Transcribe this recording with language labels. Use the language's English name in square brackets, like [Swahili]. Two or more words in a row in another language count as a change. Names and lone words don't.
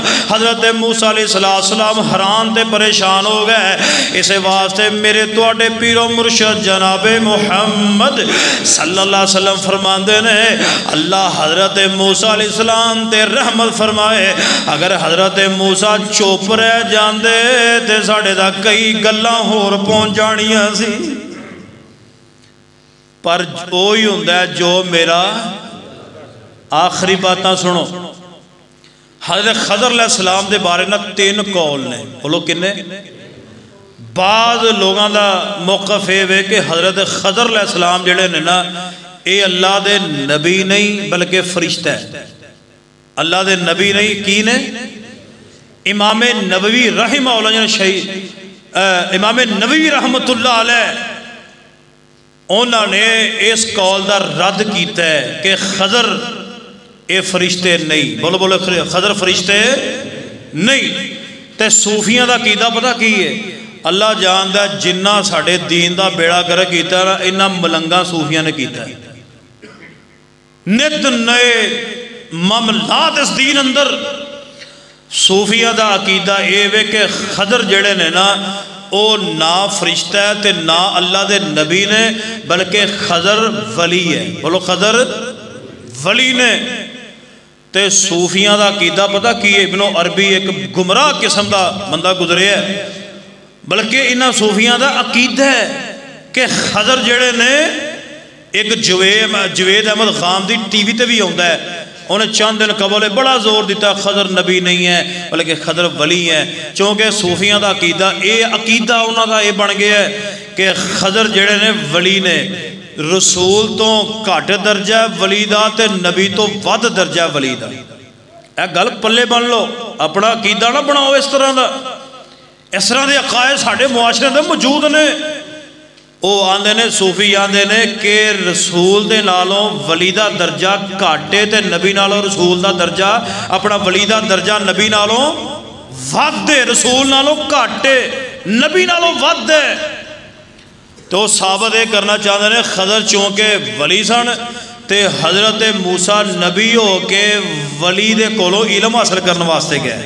[Punjabi] حضرت موسیٰ [Arabic] علیہ السلام [Punjabi] حیران تے پریشان ہو گئے. اس واسطے میرے تواڈے پیر و مرشد جناب محمد [Arabic] صلی اللہ علیہ وسلم [Punjabi] فرماندے نے اللہ حضرت موسیٰ [Arabic] علیہ السلام [Punjabi] تے رحمت فرمائے. اگر حضرت موسیٰ چپ رہ جاندے تے ساڈے دا کئی گلاں ہور پہنچ جانیاں سی. پر وہی ہوندہ ہے جو میرا آخری باتاں سنو. حضرت خضر [Arabic] علیہ السلام [Punjabi] دے بارے نا 3 قول نے. بولو کنے؟ بعض لوگاں دا موقف ہے کہ حضرت خضر [Arabic] علیہ السلام [Punjabi] جڑے نے نا اے اللہ دے نبی نہیں بلکہ فرشتہ ہے. اللہ دے نبی نہیں کی نے؟ امام نبوی [Arabic] رحمہ اللہ [Punjabi] شہید امام نبوی [Arabic] رحمت اللہ علیہ [Punjabi] انہوں نے اس قول دا رد کیتا ہے کہ خضر اے فرشتے نہیں. بولو بولو خضر فرشتے نہیں. تے صوفیاں دا عقیدہ پتہ کی ہے؟ اللہ جاندا جنہ ساڈے دین دا بیڑا گرک کیتا ہے انہاں ملنگاں صوفیاں نے کیتا ہے. نت نئے معاملات اس دین اندر صوفیاں دا عقیدہ اے وے کہ خضر جڑے نے نا او نہ فرشتہ ہے تے نہ اللہ دے نبی نے بلکہ خضر ولی ہے. بولو خضر ولی نے. تے صوفیاں دا عقیدہ پتہ کی ابن عربی ایک گمراہ قسم دا بندہ گزرے ہے بلکہ انہاں صوفیاں دا عقیدہ ہے کہ خضر جڑے نے ایک جوید احمد خام دی ٹی وی تے بھی ہوندہ ہے انہیں چند دن قبل بڑا زور دیتا خضر نبی نہیں ہے بلکہ خضر ولی ہے. چونکہ صوفیاں دا عقیدہ انہاں دا یہ بن گیا ہے کہ خضر جڑے نے ولی نے رسول تو گھٹ درجہ ولی دا تے نبی تو ود درجہ ولی دا. اے گل پلے بن لو اپنا عقیدہ نہ بناؤ اس طرح دا. اس طرح دے عقائد ساڈے معاشرے دے موجود نے. او آندے نے صوفی آندے نے کہ رسول دے نالوں ولی دا درجہ کاٹے تے نبی نالوں رسول دا درجہ اپنا ولی دا درجہ نبی نالوں ود دے رسول نالوں کاٹے نبی نالوں ود دے. [Urdu] تو ثابت یہ کرنا چاہتے ہیں [Punjabi] خضر چونکہ ولی سن تے حضرت موسیٰ نبی ہو کے ولی دے کولوں علم حاصل کرنے واسطے گئے.